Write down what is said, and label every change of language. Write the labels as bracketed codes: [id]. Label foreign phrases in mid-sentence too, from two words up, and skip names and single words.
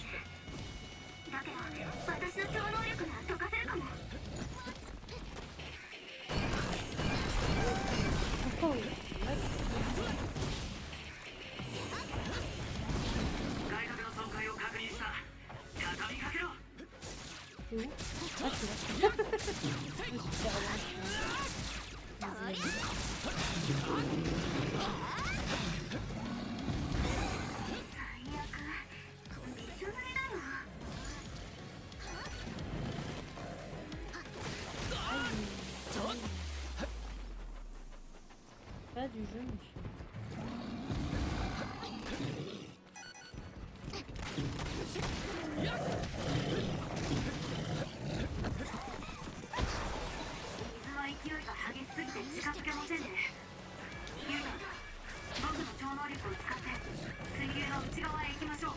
[ja] だけど私の超能力なら解かせるかも。 [fr] Pourquoi oui? [ja] 外角の損壊を確認した。畳みかけろ。 [fr] C'est où? Ah, c'est là. Je me suis fait relancer. Désolée. [ja] 最悪。びしょ濡れだよ。 [fr] Pas du jeu, monsieur. [ja] 水の勢いが激しすぎて近づけませんね。ユウタ、僕の超能力を使って水流の内側へ行きましょう。